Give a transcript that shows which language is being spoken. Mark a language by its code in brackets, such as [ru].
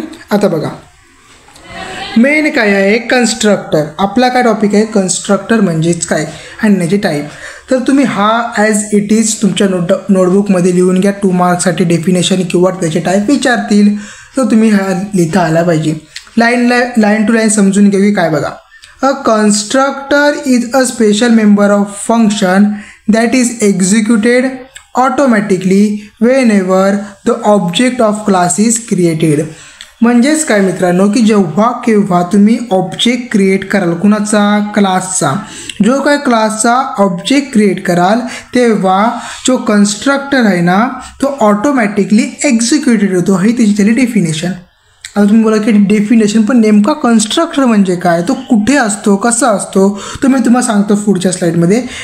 [mr] आता बघा मेन काय आहे, कन्स्ट्रक्टर. आपला काय टॉपिक आहे, कन्स्ट्रक्टर म्हणजेच काय आणि त्याचे टाईप. तर तुम्ही हा [en] as it is [mr] तुमच्या नोटबुकमध्ये लिहून घ्या. 2 मार्क्ससाठी डेफिनेशन किंवा त्याचे टाईप विचारतील तर तुम्ही हा लिहिता आला पाहिजे. लाईन टू लाईन समजून घेऊ. काय बघा, [en] a constructor is a special member of function that is executed automatically whenever the object of class is created. [mr] म्हणजेच काय मित्रांनो, की जेव्हा केव्हा तुम्ही ऑब्जेक्ट क्रिएट कराल, कुणाचा, क्लासचा, जो काय क्लासचा ऑब्जेक्ट क्रिएट कराल तेव्हा जो कन्स्ट्रक्टर आहे ना तो ऑटोमॅटिकली एक्झिक्युटेड होतो. ही त्याची झाली डेफिनेशन. आता तुम्ही बोला की डेफिनेशन, पण नेमका कन्स्ट्रक्टर म्हणजे काय, तो कुठे असतो, कसा असतो, तो मी तुम्हाला सांगतो पुढच्या स्लाईडमध्ये.